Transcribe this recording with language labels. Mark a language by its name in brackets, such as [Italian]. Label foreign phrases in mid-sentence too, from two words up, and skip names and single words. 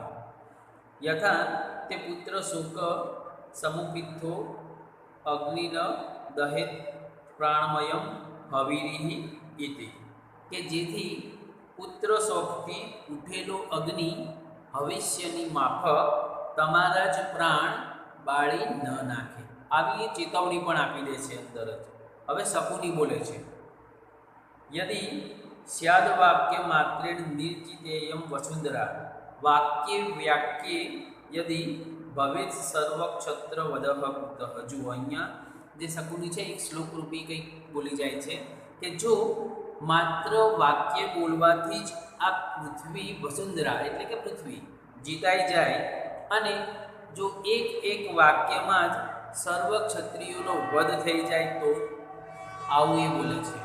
[Sanskrit] યથા તે પુત્ર શોક સમુપિત્થો અગ્નિન દહેત પ્રાણમયમ હવીરિ ઇતિ, [Gujarati] કે જેથી પુત્ર શોકથી ઉઠેલો અગ્નિ ભવિષ્યની માફક તમારા જ પ્રાણ બાળી ન નાખે. આવી એ ચેતવણી પણ આપી દે છે અંદર જ. હવે શકુની બોલે છે. [Sanskrit] यदि स्याद वाक्य मात्रेण निर्जितेयं वसुंधरा वाक्ये व्याक्ये यदि भवेत् सर्वक्षत्रवदः कुतः। [Gujarati] જો અહીંયા જે શકુની છે એક શ્લોક રૂપી કંઈક બોલી જાય છે કે જો માત્ર વાક્ય બોલવાથી જ આ પૃથ્વી વસુંધરા એટલે કે પૃથ્વી જીતાઈ જાય અને જો એક એક વાક્યમાં જ સર્વ ક્ષત્રિયોનો વધ થઈ જાય તો આવું એ બોલે છે।